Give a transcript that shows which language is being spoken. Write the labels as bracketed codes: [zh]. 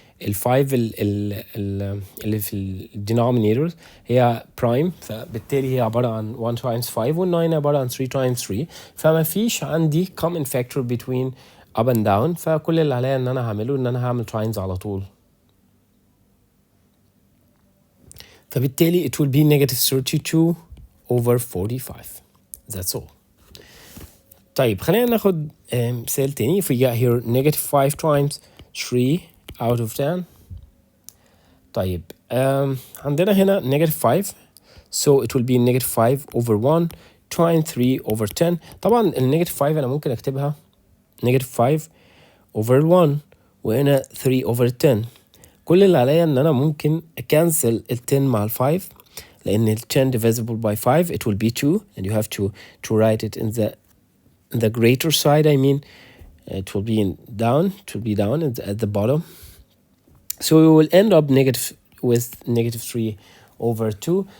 [ar] ال 5 اللي في الدينومينيتور هي برايم, فبالتالي هي عباره عن 1 times 5, وال 9 عباره عن 3 times 3. فما فيش عندي [en] common factor between up and down, [ar] فكل اللي عليا ان انا هعمله ان انا هعمل times على طول, فبالتالي [en] it will be -32 over 45. That's all. [ar] طيب خلينا ناخد مثال تاني. [en] If we got here -5 times 3 out of 10. [ar] طيب عندنا هنا [en] -5, so it will be -5 over 1 times 3 over 10. [ar] طبعا ال -5 أنا ممكن أكتبها -5 over 1 وهنا 3 over 10. كل اللي عليا إن أنا ممكن أكنسل ال 10 [en] مع ال 5 لأن ال 10 divisible by 5 it will be 2 and you have to write it in the greater side. I mean it will be down at the bottom, so we will end up with -3 over 2.